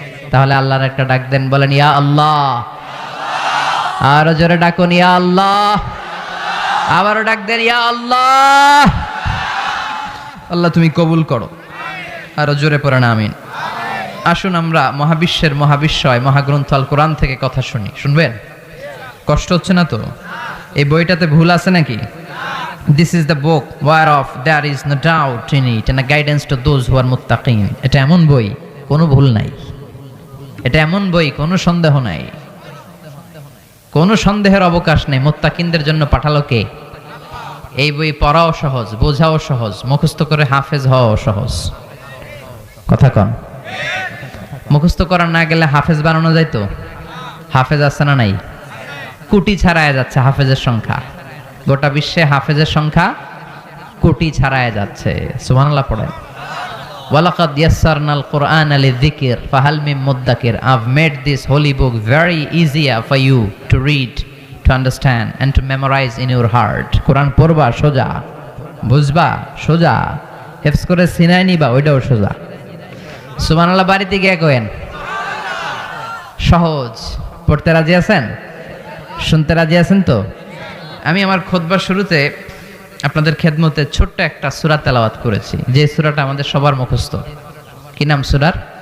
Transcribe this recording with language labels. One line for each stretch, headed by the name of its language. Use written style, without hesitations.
Bangla: তাহলে আল্লাহর একটা ডাক দেন, বলেন ইয়া আল্লাহ। আরো জোরে ডাকুন ইয়া আল্লাহ। আবারও ডাক দেন, ইয়া আল্লাহ। আল্লাহ তুমি কবুল করো। আরো জোরে পড়েন আমিন। আসুন আমরা মহাবিশ্বের মহাবিশ্বয় মহাগ্রন্থ আল কোরআন থেকে কথা শুনি। শুনবেন? কষ্ট হচ্ছে না তো? এই বইটাতে ভুল আছে নাকি?
English: This is the book whereof there is no doubt in it and a guidance to those who are muttaqin.
Bangla: এটা এমন বই কোনো ভুল নাই। এটা এমন বই কোনো সন্দেহ নাই, কোনো সন্দেহের অবকাশ নেই। মুত্তাকিনদের জন্য পাঠালো কে? এই বই পড়াও সহজ, বোঝাও সহজ, মুখস্থ করে হাফেজ হওয়াও সহজ। কথা কন। মুখস্থ করা না গেলে হাফেজ বানানো যায় তো? হাফেজ আছে না নাই? কোটি ছাড়ায় যাচ্ছে হাফেজের সংখ্যা। গোটা বিশ্বে হাফেজের সংখ্যা কোটি ছাড়ায় যাচ্ছে। সুবহানাল্লাহ পড়েন।
Arabic: ওয়ালাকাদ ইয়াসসারনাল কুরআনা লিযিকর ফাহাল মিন মুদ্দাকির।
English: I've made this holy book very easier for you to read, to understand and to memorize in your heart.
Bangla: কোরআন পড়বা সোজা, বুঝবা সোজা, হেফজ করে সিনায় নিবা ওইটাও সোজা। সুবহানাল্লাহ বাড়িতে গিয়ে কইেন সহজ। পড়তে রাজি আছেন? শুনতে রাজি আছেন তো? আমি আমার খুতবার শুরুতে আপনাদের খেদমতে ছোট্ট একটা সূরা তেলাওয়াত করেছি, যে সূরাটা আমাদের সবার মুখস্থ। কি নাম সূরার?